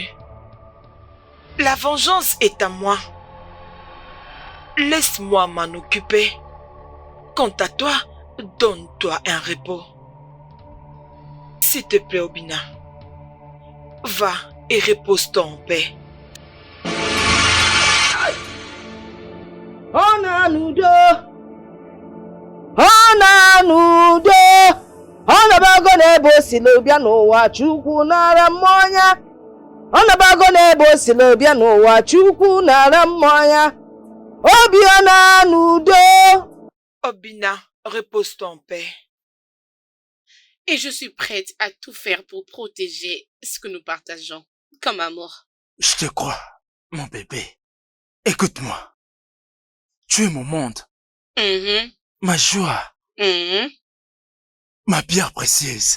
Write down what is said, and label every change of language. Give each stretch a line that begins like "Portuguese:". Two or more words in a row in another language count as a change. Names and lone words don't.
French: La vengeance est à moi. Laisse-moi m'en occuper. Quant à toi, donne-toi un repos. S'il te plaît, Obina, va et repose-toi en paix.
Igbo: Onanudo, Onanudo, Onabago nebo silobia n'ụwa Chukwu nara mmanya. Onabago nebo silobia n'ụwa Chukwu nara mmanya. Obi Onanudo.
French: Obina, repose-toi en paix. Et je suis prête à tout faire pour protéger ce que nous partageons, comme amour. Je te crois, mon bébé. Écoute-moi. Tu es mon monde, ma joie, ma pierre précieuse.